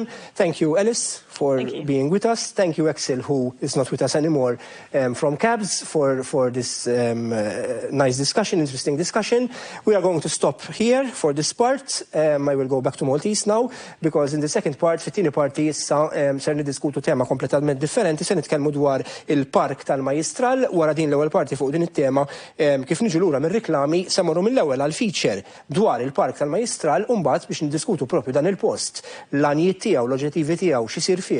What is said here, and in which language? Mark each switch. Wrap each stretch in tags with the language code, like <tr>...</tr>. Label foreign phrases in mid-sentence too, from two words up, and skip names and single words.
<en>Thank you, Alice, for being with us. Thank you, Axel, who is not with us anymore, from CABS, for this nice discussion, interesting discussion. We are going to stop here for this part. I will go back to Maltese now, because in the second part,</en> <mt>fit-tieni parti issa ser niddiskutu tema kompletament differenti, se nitkellmu dwar il-Park tal-Majistral, wara din l-ewwel parti fuq din it-tema kif niġu lura mir-riklami se morru mill-ewwel għal feature dwar il-Park tal-Majistral u mbagħad biex niddiskutu propju dan il-post, l-għanijiet tiegħu, l-oġġettivi tiegħu, x'isir fih.</mt>